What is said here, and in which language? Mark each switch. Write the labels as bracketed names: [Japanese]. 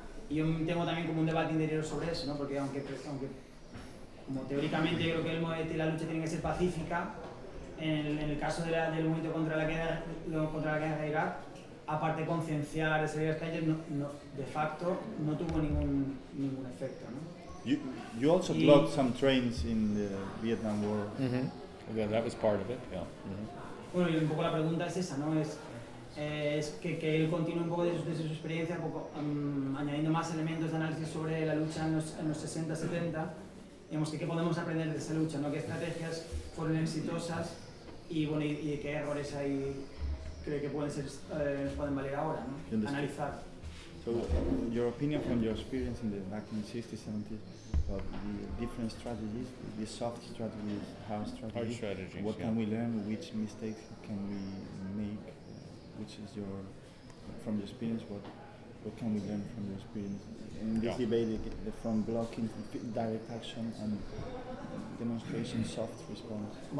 [Spanish] Y yo tengo también como un debate interior sobre eso, ¿no? Porque aunque como teóricamente yo creo que el movimiento y la lucha tiene que ser pacífica, en el caso del movimiento contra la guerra de Irak, aparte de concienciar, de salir a las calles, no, de facto no tuvo ningún efecto, ¿no? [English] You also blocked some trains in the Vietnam War. Mm-hmm. Yeah, that was part of it. Yeah. Mm-hmm. [Spanish] Bueno, y un poco la pregunta es esa, ¿no? Es que él continúe un poco de su experiencia, un poco, añadiendo más elementos de análisis sobre la lucha en los 60, 70. Digamos, ¿qué podemos aprender de esa lucha, ¿no? ¿Qué estrategias fueron exitosas y, bueno, y qué errores hay cree que pueden valer ahora, ¿no? Analizar. [English] So, your opinion from your experience back in the 60s, 70s, about the different strategies, the soft strategies, hard strategies, hard strategies, what yeah. can we learn, which mistakes can we make, which is your, from your experience, what can we learn from your experience in this debate from blocking direct action and demonstration soft response?